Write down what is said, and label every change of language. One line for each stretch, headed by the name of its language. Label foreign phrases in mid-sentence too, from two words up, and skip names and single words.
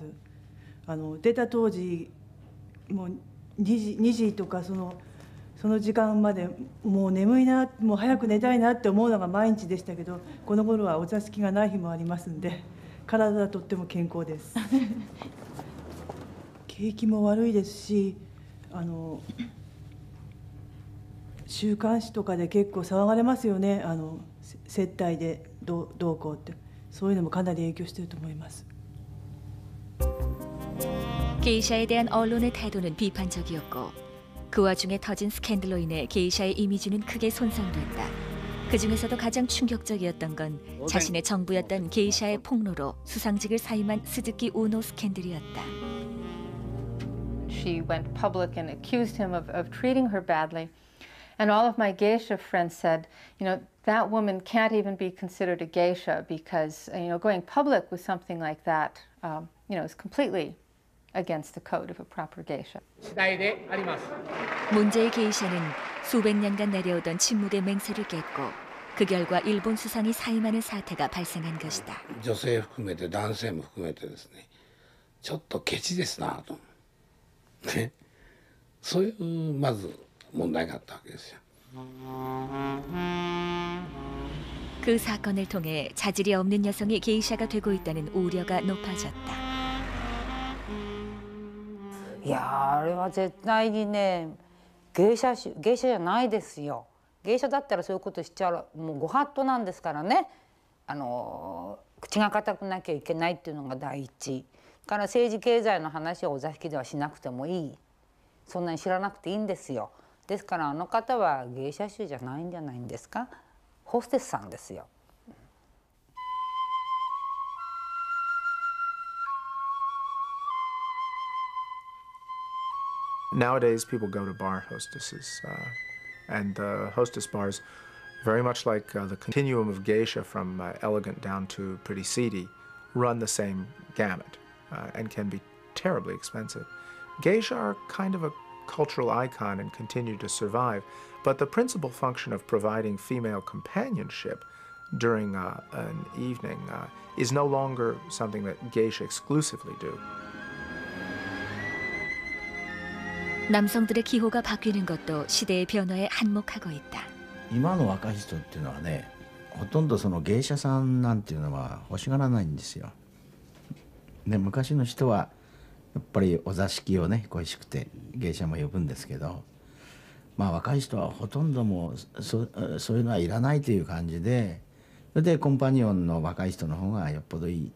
Japanese: 出た当時もう2時とかその時間までもう眠いなもう早く寝たいなって思うのが毎日でしたけどこの頃はお座敷がない日もありますんで体はとっても健康です。景気も悪いですし週刊誌とかで結構騒がれますよね。接待でどうこうってそういうのもかなり影響していると思います。
Korean: 게이샤에 대한 언론의 태도는 비판적이었고 그 와중에 터진 스캔들로 인해 게이샤의 이미지는 크게 손상됐다. 그 중에서도 가장 충격적이었던 건 자신의 정부였던 게이샤의 폭로로 수상직을 사임한 스즈키 우노 스캔들이었다.
English: She went public and accused him of treating her badly. And all of my geisha friends said, that woman can't even be considered a geisha because, going public with something like that, is completely against the code of a proper geisha.
Korean: 문제의 게이샤는 수백 년간 내려오던 침묵의 맹세를 깼고 그 결과 일본 수상이 사임하는 사태가 발생한 것이다.
Japanese: 女性含めて男性も含めてですね、ちょっとケチですなと。ね、そういうまず 問題があったわけですよ.
Korean: 그 사건을 통해 자질이 없는 여성이 게이샤가 되고 있다는 우려가 높아졌다.
Japanese: いやあれは絶対にね芸者じゃないですよ。芸者だったらそういうことしちゃうもうご法度なんですからね。口が堅くなきゃいけないっていうのが第一から政治経済の話をお座敷ではしなくてもいい、そんなに知らなくていいんですよ。ですからあの方は芸者衆じゃないんじゃないんですか。ホステスさんですよ。
English: Nowadays, people go to bar hostesses, and hostess bars, very much like the continuum of geisha from elegant down to pretty seedy, run the same gamut and can be terribly expensive. Geisha are kind of a cultural icon and continue to survive, but the principal function of providing female companionship during an evening is no longer something that geisha exclusively do.
Korean: 남성들의 기호가 바뀌는 것도 시대의 변화에 한몫하고 있다.
Japanese: 今の若い人っていうのはね、ほとんどその芸者さんなんていうのは欲しがらないんですよ。で、昔の人はやっぱりお座敷をね恋しくて芸者も呼ぶんですけど、まあ若い人はほとんどもうそういうのはいらないという感じで、それでコンパニオンの若い人の方がよっぽどいい。